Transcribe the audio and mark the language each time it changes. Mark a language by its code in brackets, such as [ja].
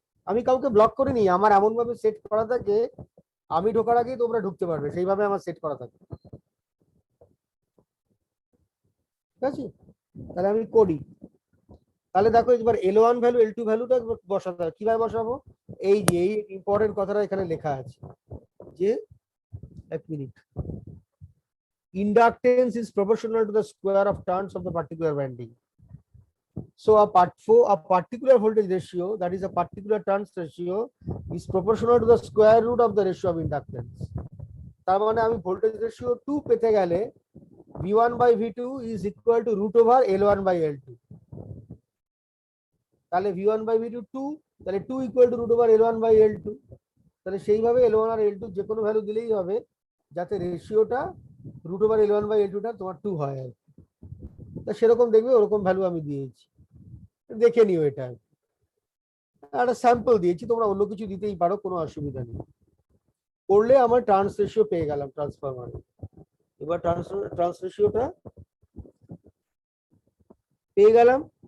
[bn] আমি কাউকে ব্লক করিনি, আমার এমন ভাবে সেট করা থাকে আমি ঢোকার আগেই তোমরা ঢুকতে পারবে, সেইভাবে আমার সেট করা থাকে। ঠিক আছে, তাহলে আমি করি। তাহলে দেখো এবার L1 ভ্যালু L2 ভ্যালুটা বসাতে হবে, কিভাবে বসাবো? এই যে এই ইম্পর্টেন্ট কথাটা এখানে লেখা আছে যে, এক minute, [en] inductance is proportional to the square of turns of the particular winding. So a particular voltage ratio, that is a particular turns ratio, is proportional to the square root of the ratio of inductance. [bn] তার মানে আমি voltage ratio 2 পেতে গেলে [en] V1 by V2 is equal to root over L1 by L2। [bn] তাহলে V1 by V2 2, তাহলে [en] 2 equal to root over L1 by L2। [bn] তাহলে সেইভাবে L1 আর L2 যে কোনো ভ্যালু দিলেই হবে, যাতে রেশিওটা √11/L2টা তোমার 2 হয় আর কি। তা সেরকম দেখবে ওরকম ভ্যালু আমি দিয়েছি, দেখে নিও। এটা একটা স্যাম্পল দিয়েছি, তোমরা অন্য কিছু দিতেই পারো, কোনো অসুবিধা নেই। করলে আমার ট্রান্স রেশিও পেয়ে গেলাম ট্রান্সফরমারে। এবার ট্রান্স রেশিওটা পেয়ে গেলাম।